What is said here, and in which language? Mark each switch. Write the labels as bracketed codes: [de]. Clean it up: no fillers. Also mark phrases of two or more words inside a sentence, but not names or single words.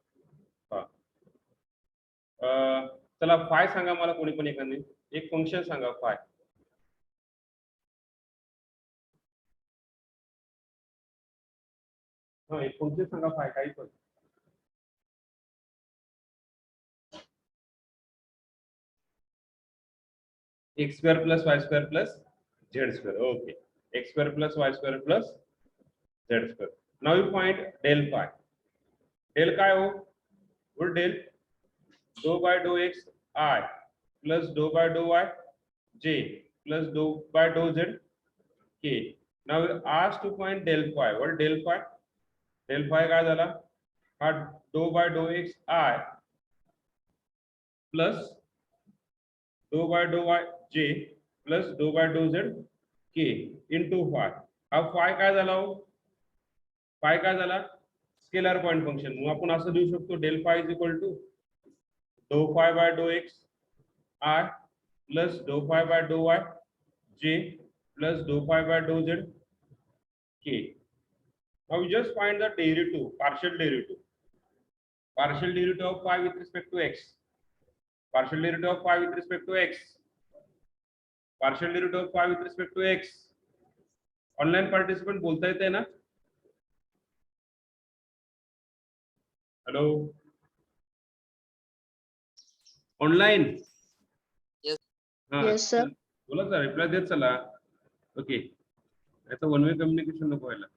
[mr] चला फाय सांगा मला कोणी पण एखादे एक फंक्शन सांगा फाय. हा एक फंक्शन सांगा फाय काही पण. [en] x square plus y square plus z square. Okay, x square plus y square plus z square. Now you find del phi. Del [mr] काय हो, वो [en] del dou by dou x I plus dou by dou y j plus dou by dou z k. Now we asked to find del phi. What del phi? Del phi [mr] काय झाला, हा [en] dou by dou x I plus dou by dou y j plus dou by dou z k into phi. [mr] हा फाय काय झाला हो? फाय काय झाला? [en] scalar point function. [mr] मग आपण असं देऊ शकतो [en] del phi is equal to dou phi by dou x i plus dou phi by dou y j plus dou phi by dou z k. Now we just find the derivative, partial derivative. Partial derivative of phi with respect to x. Partial derivative of phi with respect to x. Partial derivative of phi with respect to x. online participant [mr] बोलता येते ना? [en] hello, online? Yes. [mr] हा, [en] Yes, sir. [mr] बोला सर, रिप्लाय देत चला. ओके, आता [en] one way communication [mr] नको व्हायला.